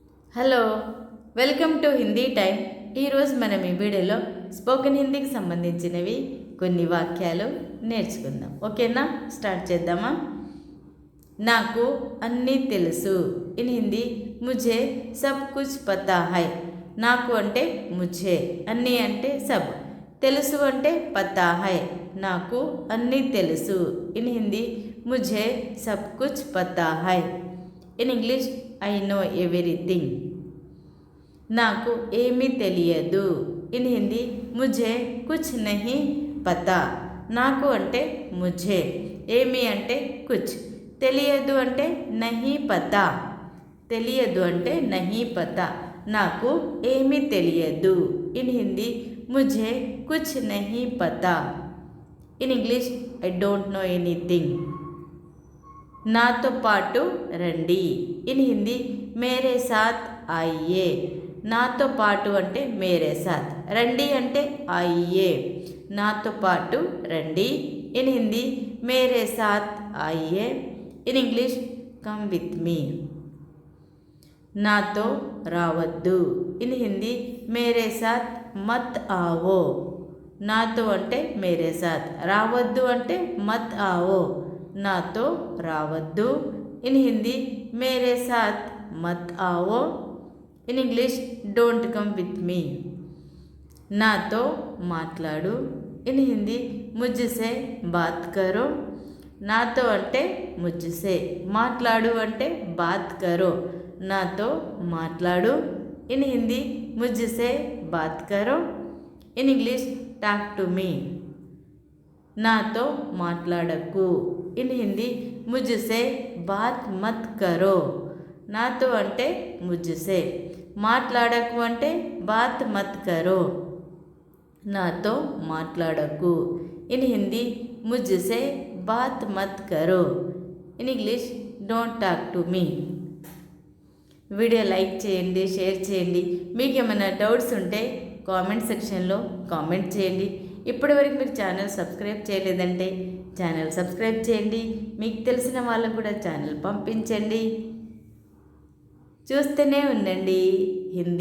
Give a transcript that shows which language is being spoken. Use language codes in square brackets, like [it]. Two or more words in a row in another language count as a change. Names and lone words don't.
[en] Hello, welcome to Hindi Time. [te] ఈరోజు మనం ఈ వీడియోలో స్పోకెన్ హిందీకి సంబంధించినవి కొన్ని వాక్యాలు నేర్చుకుందాం. ఓకేనా, స్టార్ట్ చేద్దామా. నాకు అన్నీ తెలుసు. [en] in Hindi [hi] मुझे सब कुछ पता है. [te] నాకు అంటే ముझे, అన్నీ అంటే సబ్, తెలుసు అంటే [hi] पता है. [te] నాకు అన్నీ తెలుసు. [en] in Hindi [hi] मुझे सब कुछ पता है. [en] in English I know everything. [te] నాకు ఏమీ తెలియదు. [en] in Hindi [hi] मुझे कुछ नहीं पता. [te] నాకు అంటే ముझे, ఏమి అంటే కుచ్, తెలియదు అంటే [hi] नहीं पता. [te] తెలియదు అంటే [hi] नहीं पता. [te] నాకు ఏమీ తెలియదు. [en] in Hindi [hi] मुझे कुछ नहीं पता. [en] in English I don't know anything. [te] నాతో పాటు రండి. [en] in Hindi [hi] मेरे साथ आइए. [te] నాతో పాటు అంటే [hi] मेरे साथ, [te] రండి అంటే ఆయియే. నాతో పాటు రండి. [en] in Hindi [hi] मेरे साथ आइए. [en] in English come with me. [te] నాతో రావద్దు. [en] in Hindi [hi] मेरे साथ मत आओ. [te] నాతో అంటే [hi] मेरे साथ, [te] రావద్దు అంటే [hi] मत आओ. [te] నాతో రావద్దు. [en] in Hindi [hi] मेरे साथ मत आओ. [en] in English don't come with me. [te] నాతో మాట్లాడు. [en] in Hindi [hi] मुझसे बात करो. [te] నాతో అంటే ముझसे, మాట్లాడు అంటే [hi] बात करो. [te] నాతో మాట్లాడు. [en] in Hindi [hi] मुझसे बात करो. [en] in English talk to me. [te] నాతో మాట్లాడకు. [en] in Hindi [hi] मुझसे बात मत करो. [te] నాతో అంటే ముझसे, మాట్లాడకు అంటే [hi] बात मत करो. [te] నాతో మాట్లాడకు. [en] in Hindi [hi] मुझसे बात मत करो. [en] in English don't talk to me. [te] వీడియో లైక్ చేయండి, షేర్ చేయండి. మీకు ఏమైనా డౌట్స్ ఉంటే కామెంట్ సెక్షన్లో కామెంట్ చేయండి. ఇప్పటివరకు మీరు [en] channel subscribe [te] చేయలేదంటే [en] channel subscribe [te] చేయండి. మీకు తెలిసిన వాళ్ళకు కూడా ఛానల్ పంపించండి. చూస్తూనే ఉండండి హిందీ టైం.